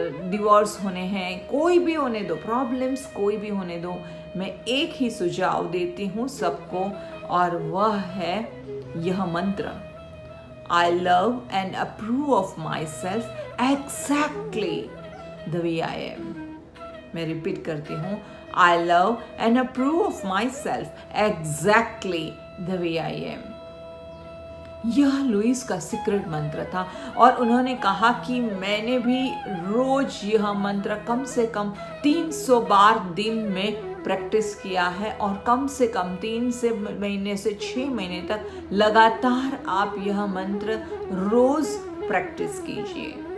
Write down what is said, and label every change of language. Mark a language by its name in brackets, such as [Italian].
[Hindi] Divorce होने हैं, कोई भी होने दो, प्रॉब्लम्स कोई भी होने दो, मैं एक ही सुझाव देती हूँ सबको, और वह है यह मंत्र, [English] I love and approve of myself exactly the way I am। [Hindi] मैं रिपीट करती हूँ, [English] I love and approve of myself exactly the way I am। [Hindi] यह लुइस का सीक्रेट मंत्र था, और उन्होंने कहा कि मैंने भी रोज यह मंत्र कम से कम 300 बार दिन में प्रैक्टिस किया है, और कम से कम 3 महीने से 6 महीने तक लगातार आप यह मंत्र रोज प्रैक्टिस कीजिए।